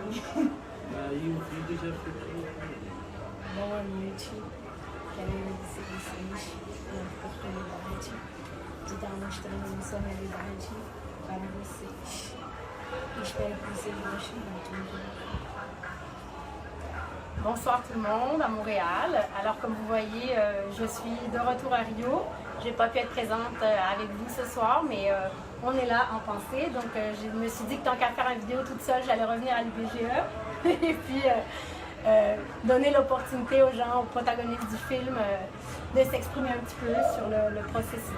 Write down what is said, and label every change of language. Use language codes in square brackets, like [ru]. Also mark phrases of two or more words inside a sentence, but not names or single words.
[pt] Aí o vídeo já ficou. Boa noite. Quero agradecer vocês pela oportunidade de estar mostrando a nossa realidade para vocês. Espère que vocês gostem muito. [fr] Bonsoir tout le monde à Montréal. Alors comme vous voyez, je suis de retour à Rio. J'ai pas pu être présente avec vous ce soir, mais on est là en pensée. Donc je me suis dit que tant qu'à faire une vidéo toute seule, j'allais revenir à l'IBGE et puis donner l'opportunité aux gens, aux protagonistes du film, de s'exprimer un petit peu sur le processus.